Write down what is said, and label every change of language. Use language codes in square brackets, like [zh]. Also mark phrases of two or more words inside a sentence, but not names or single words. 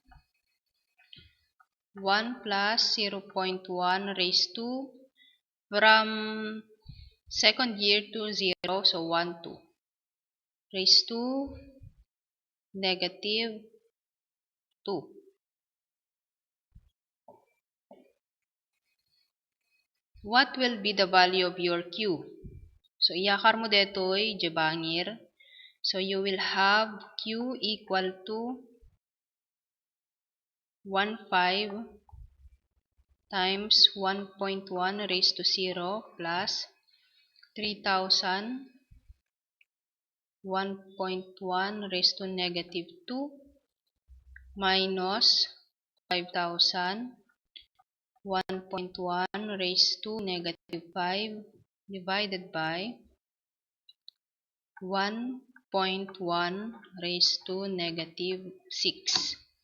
[en] 1 plus 0.1 raised to, from second year to 0, so 1, 2. Raised to negative 2. What will be the value of your Q? So, [ilo] iyakar mo detoy, jebangir. [en] So, you will have Q equal to 1, 5 times 1.1 raised to 0 plus 3000, 1.1 raised to negative 2 minus 5,000, 1.1 raised to negative 5 divided by 1.1 raised to negative 6.